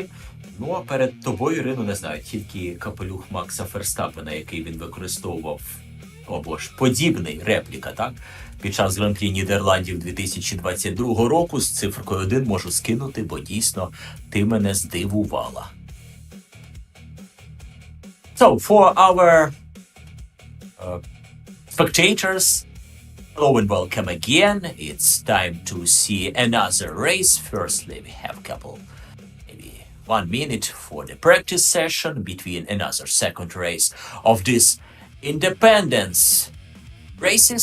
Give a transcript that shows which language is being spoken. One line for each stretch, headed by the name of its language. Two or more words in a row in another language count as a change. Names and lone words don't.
Ukrainian: Ну, а перед тобою, Ірино, не знаю, тільки капелюх Макса Ферстапена, який він використовував, або ж подібний, репліка, так? Під час Гран-прі Нідерландів 2022 року з цифркою 1 можу скинути, бо дійсно ти мене здивувала.
English: So, for our spectators, hello and welcome again. It's time to see another race. Firstly, we have a couple 1 minute for the practice session between another second race of this independence races.